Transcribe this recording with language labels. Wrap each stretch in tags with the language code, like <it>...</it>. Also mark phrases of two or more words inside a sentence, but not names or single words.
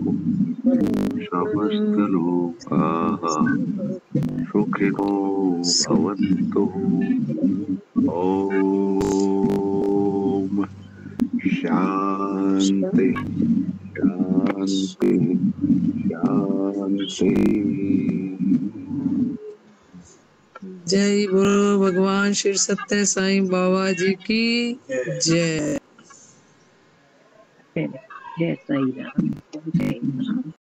<sa>समस्त लोकाः सुखिनो भवन्तु। ओम शांति शांति शांति।</sa> <hi>जय बोलो भगवान श्री सत्य साईं बाबा जी की जय। जय साई राम। जय राम।</hi>